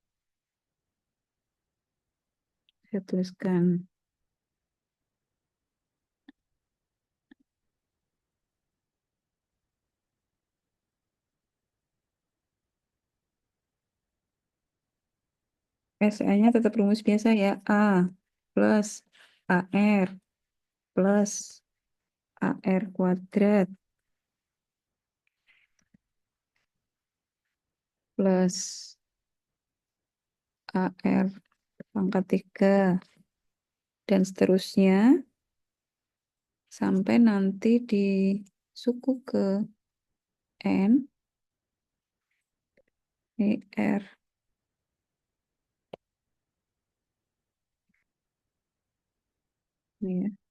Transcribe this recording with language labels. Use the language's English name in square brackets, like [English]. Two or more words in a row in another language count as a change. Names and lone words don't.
[Indonesian] Saya tuliskan SN-nya tetap rumus biasa ya. A plus AR plus AR kuadrat plus AR pangkat 3 dan seterusnya sampai nanti di suku ke N ini R ini ya.